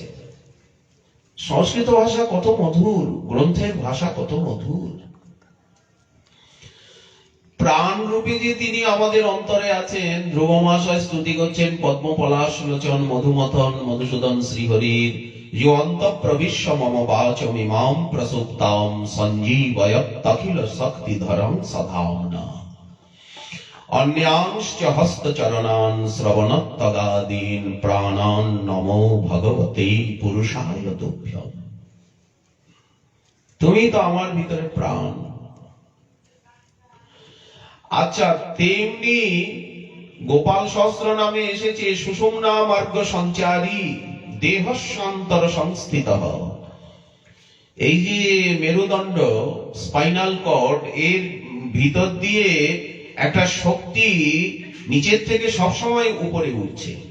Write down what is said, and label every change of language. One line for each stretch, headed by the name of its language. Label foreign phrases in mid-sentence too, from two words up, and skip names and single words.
Bangla: সংস্কৃত ভাষা কত মধুর, গ্রন্থের ভাষা কত মধুর। প্রাণ রূপে যে তিনি আমাদের অন্তরে আছেন, ধ্রুব মহাশয় স্তুতি করছেন, পদ্ম পলাশ লোচন মধুমথন মধুসূদন শ্রীহরির
Sanskrit: योऽन्त प्रविश्य मम वाचमिमां प्रसुप्तां सञ्जीवयत्यखिल शक्तिधरं सधाम्ना अन्यांश्च हस्तचरणान् श्रवणत्तगादीन् प्राणान् नमो भगवते पुरुषाय तुभ्यम्।
Bangla: তুমি তো আমার ভিতরে প্রাণ। আচ্ছা, তেমনি গোপাল সহস্র নামে এসেছে
Sanskrit: সুষুম্না মার্গ সঞ্চারী দেহস্যান্তর সংস্থিত।
Bangla: এই যে মেরুদণ্ড,
English: spinal cord,
Bangla: এর ভিতর দিয়ে একটা শক্তি নিচের থেকে সবসময় উপরে উঠছে।